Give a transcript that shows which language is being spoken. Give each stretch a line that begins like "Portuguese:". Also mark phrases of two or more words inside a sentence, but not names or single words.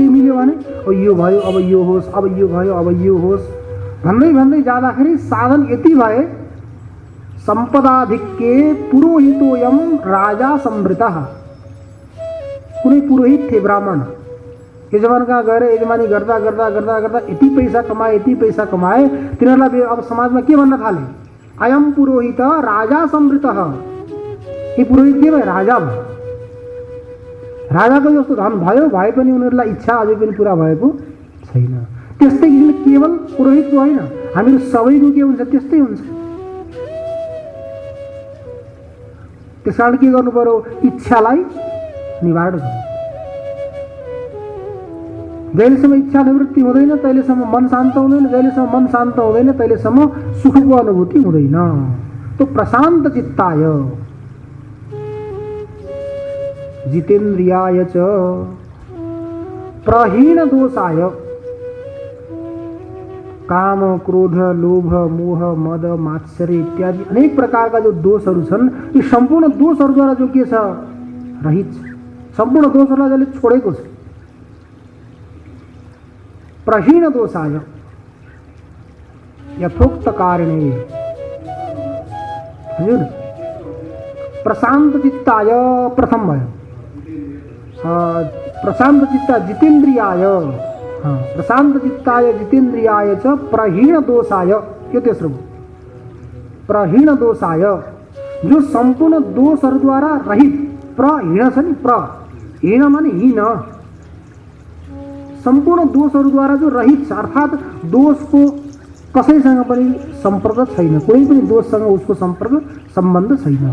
Nepali: केही मिल्यो भने अब यो भयो, अब यो होस्, अब यो भयो, अब यो होस् भन्दै भन्दै जाँदाखेरि साधन यति भए
Sanskrit: सम्पदाधिक्ये पुरोहितोयम राजा संवृतः।
Nepali: कुनै पुरोहित थिए, ब्राह्मण, यजमान कहाँ गएर यजमानी गर्दा गर्दा गर्दा गर्दा यति पैसा कमाए, यति पैसा कमाए, तिनीहरूलाई अब समाजमा के भन्न थाले?
Sanskrit: अयम पुरोहित राजा संवृतः।
Nepali: यी पुरोहित के भयो? राजा भयो। राजाको जस्तो धन भयो भए पनि उनीहरूलाई इच्छा अझै पनि पुरा भएको छैन। त्यस्तै किसिमले केवल पुरोहितको होइन, हामीहरू सबैको के हुन्छ? त्यस्तै हुन्छ। त्यसकारण के गर्नु पर्यो? इच्छालाई निवारण गर्नु। जहिलेसम्म इच्छा निवृत्ति हुँदैन तहिलेसम्म मन शान्त हुँदैन, जहिलेसम्म मन शान्त हुँदैन तहिलेसम्म सुखको अनुभूति हुँदैन।
Sanskrit: तो प्रशान्त चित्ताय जितेन्द्रियाय च प्रहीण दोषाय,
Nepali: काम क्रोध लोभ मोह मद मात्सर्य इत्यादि अनेक प्रकार का जो दोषहरू छन्, यी सम्पूर्ण दोषहरूद्वारा जो के छ रहित, सम्पूर्ण दोषहरूलाई जसले छोडेको छ।
Sanskrit: प्रहीण दोषाय यथोक्त कारिणे, हजुर प्रशान्त चित्ताय
Nepali: प्रथम भयो,
Sanskrit: प्रशान्त चित्ता जितेन्द्रियाय, प्रशान्त चित्ताय जितेन्द्रियाय च प्रहीण दोषाय,
Nepali: यो तेस्रो भयो।
Sanskrit: प्रहीण दोषाय
Nepali: जो सम्पूर्ण दोषहरूद्वारा रहित, प्रहीण छ नि, प्रहीण माने हीन, सम्पूर्ण दोषहरूद्वारा जो रहित छ, अर्थात् दोषको कसैसँग पनि सम्पर्क छैन, कुनै पनि दोषसँग उसको सम्पर्क सम्बन्ध छैन।